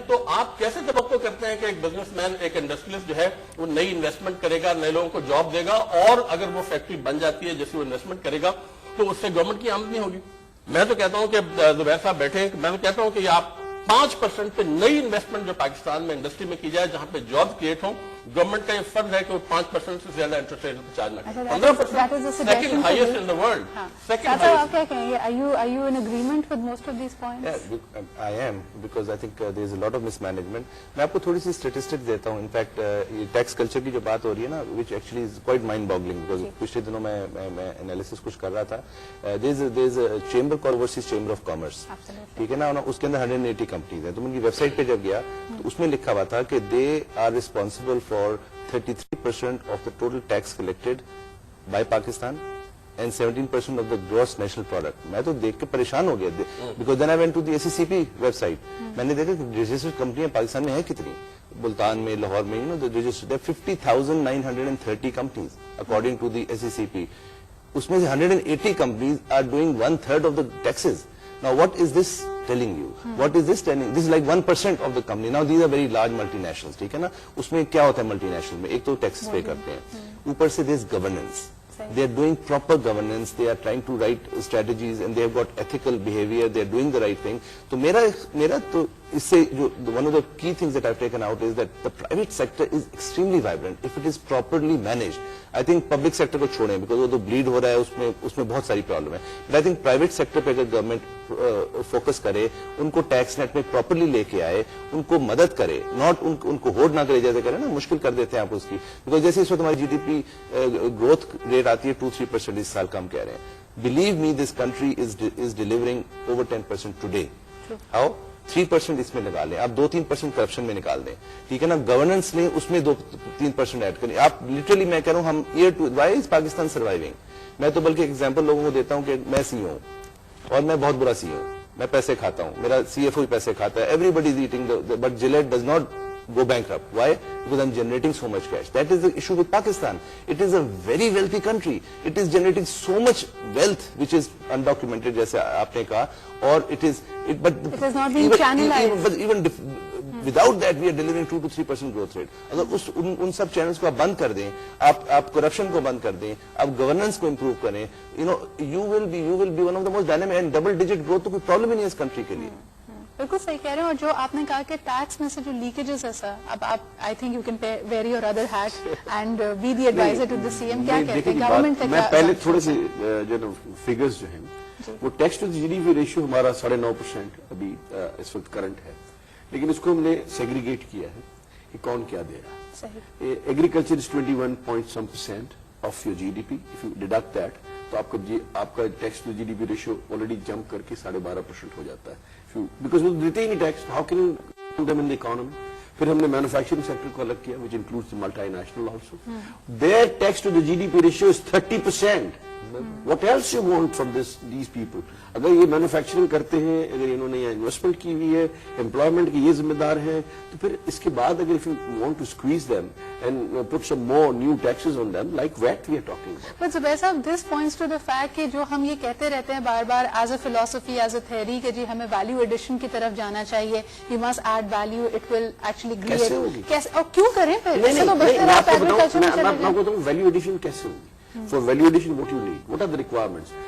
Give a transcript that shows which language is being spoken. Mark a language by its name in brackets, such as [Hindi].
[Urdu] تو آپ کیسے توقع کرتے ہیں کہ ایک بزنس مین، ایک انڈسٹریلسٹ جو ہے وہ نئی انویسٹمنٹ کرے گا، نئے لوگوں کو جاب دے گا، اور اگر وہ فیکٹری بن جاتی ہے جیسے وہ انویسٹمنٹ کرے گا تو اس سے گورنمنٹ کی آمدنی ہوگی. میں تو کہتا ہوں کہ زبیر صاحب بیٹھے ہیں، میں تو کہتا ہوں کہ آپ 5% پہ نئی انویسٹمنٹ جو پاکستان میں انڈسٹری میں کی جائے جہاں پہ جاب کریٹ ہوں، گورنمنٹ کا یہ فرض ہے کہ وہ 5% سے زیادہ انٹرسٹ ریٹ چارج نہ کرے. [English] 15% second highest in the world. [Urdu] آپ کیا کہیں گے؟ [English] Are you in agreement with most of these points? Yeah, I am, because I think there is a lot of mismanagement. [Urdu] میں آپ کو تھوڑی سی اسٹیٹسٹک دیتا ہوں. انفیکٹ یہ ٹیکس کلچر کی جو بات ہو رہی ہے نا، [English] which actually is quite mind boggling, because [Urdu] پچھلے دنوں میں انالیسس کچھ کر رہا تھا. [English] there is a chamber called Overseas Chamber of Commerce. [Urdu] ٹھیک ہے نا، اس کے اندر 180 کمپنیز ہیں. تو ان کی ویب سائٹ پہ جب گیا تو اس میں لکھا ہوا تھا کہ [English] they are responsible for 33% of the total tax collected by Pakistan and 17% of the gross national product. [Urdu] میں تو دیکھ کے پریشان ہو گیا, [English] because then I went to the SECP web site. [Urdu] میں نے دیکھا کہ registered کمپنیاں پاکستان میں ہیں کتنی, ملتان میں, لاہور میں, [English] the registered 50,930 companies according to the SECP. [Urdu] اس میں سے [English] 180 companies are doing 1/3 of the taxes. Now what is this telling you? What is this telling? This is like 1% of the company. Now these are very large multinationals. [Urdu] ٹھیک ہے نا, اس میں کیا ہوتا ہے multi national میں, ایک تو ٹیکسز پے کرتے ہیں, اوپر سے [English] this governance. They are doing proper governance. They are trying to write strategies and they have got ethical behavior. They are doing the right thing. [Urdu] تو میرا تو اس سے جو [English] one of the key things that I've taken out is that the private sector is extremely vibrant if it is properly managed. I think public sector [Urdu] کو چھوڑیں because وہ تو bleed ہو رہا ہے, اس میں بہت ساری پرابلم ہے. But I think private sector پہ اگر گورنمنٹ فوکس کرے, ان کو ٹیکس نیٹ میں پراپرلی لے کے آئے, ان کو مدد کرے, ناٹ ان کو ہوڈ نہ کرے, جیسے کرے نا, مشکل کر دیتے ہیں آپ اس کی. بیکاز جیسے اس وقت ہماری جی D P growth rate آتی ہے 2-3% اس سال کم کہہ رہے ہیں. [English] Believe me, this country is delivering over 10% today. How? [Urdu] 3% اس میں لگا لیں آپ, 2-3% کرپشن میں نکال دیں, ٹھیک ہے نا, گورننس لیں, اس میں 2-3% ایڈ کریں آپ. لٹرلی میں کہہ رہا ہوں, ہم [English] Why is Pakistan surviving. [Urdu] میں تو بلکہ ایگزامپل لوگوں کو دیتا ہوں کہ میں سی ہوں اور میں بہت برا سی ہوں, میں پیسے کھاتا ہوں, میرا سی ایف او پیسے کھاتا ہے, [English] Everybody is eating, but Gillette does not go bankrupt. Why? Because I'm generating so much cash. That is the issue with Pakistan. It is a very wealthy country. It is generating so much wealth which is undocumented, [Urdu] جیسے آپ نے کہا, اور [English] it is not being channelized. But even without that we are delivering 2-3% growth rate. [Urdu] اگر ان سب channels کو آپ بند کر دیں, آپ کرپشن کو بند کر دیں, آپ گورننس کو امپروو کریں, [English] you will be one of the most dynamic and double digit growth. [Urdu] تو کوئی پرابلم ہی نہیں ہے اس کنٹری کے لیے. بالکل صحیح کہہ رہے ہیں. اور جو آپ نے کہا کہ ٹیکس میں سے جو لیکیجز ہے سر, اب آپ [English] I think you can wear your other hat and be the advisor to the C M. [Urdu] کیا کہتے ہیں گورنمنٹ کا؟ میں پہلے تھوڑے سے جو فگرز جو ہیں, وہ tax to جی D P ratio ہمارا 9.5% ابھی اس وقت کرنٹ ہے, لیکن اس کو ہم نے سیگریگیٹ کیا ہے کہ کون کیا دے رہا ہے. [English] Agriculture is 21% of your G D P. If you deduct that [Urdu] تو آپ کا tax to جی D P ratio already jump کر کے 12.5% ہو جاتا ہے, بیکاز وہ دیتے ہی نہیں tax. [English] How can dumb in the economy. [Urdu] پھر ہم نے مینوفیکچرنگ سیکٹر کو الگ کیا [English] which includes the multinational also. Their tax to the GDP ratio is 30%. What else you want from these people? [Urdu] اگر یہ مینوفیکچرنگ کرتے ہیں, اگر انہوں نے یہاں انویسٹمنٹ کی ہوئی ہے, امپلائمنٹ کے یہ ذمہ دار ہیں, تو پھر اس کے بعد اگر [English] if you want to squeeze them and put some more new taxes on them like VAT we are talking about. But Zubair صاحب, this points to the fact [Urdu] کہ جو ہم یہ کہتے رہتے ہیں بار بار [English] as a philosophy, as a theory [Urdu] کہ جی ہمیں value addition کی طرف جانا چاہیے, [English] you must add value, it will actually create. [Urdu] کیسے ہوگی؟ اور کیوں کریں پھر؟ نہیں, تو بہتر آپ ایگریکلچر میں چلے میں آپ کو بتاؤں ویلیو ایڈیشن کیسے ہوگی. [English] For value addition, what you need? What are the requirements?